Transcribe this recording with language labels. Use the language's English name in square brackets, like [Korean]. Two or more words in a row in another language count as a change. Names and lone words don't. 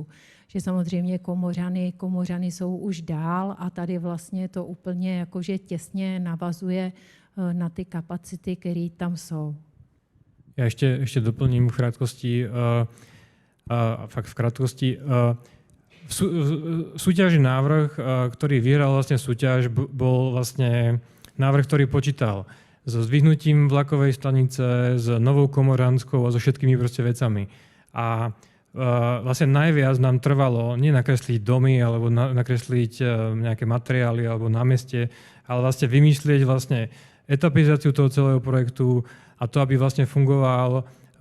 [Czech] Že samozřejmě Komořany jsou už dál a tady vlastně to úplně jakože těsně navazuje na ty kapacity, které tam jsou. Já ještě doplním v krátkosti, fakt v krátkosti. [Slovak] Súťažný návrh, ktorý vyhral vlastne súťaž, bol vlastne návrh, ktorý počítal so zdvihnutím vlakovej stanice, s novou Komoranskou a so všetkými proste vecami. A vlastne najviac nám trvalo nie nakresliť domy alebo nakresliť nejaké materiály alebo námestie, ale vlastne vymyslieť vlastne etapizáciu toho celého projektu a to, aby vlastne fungoval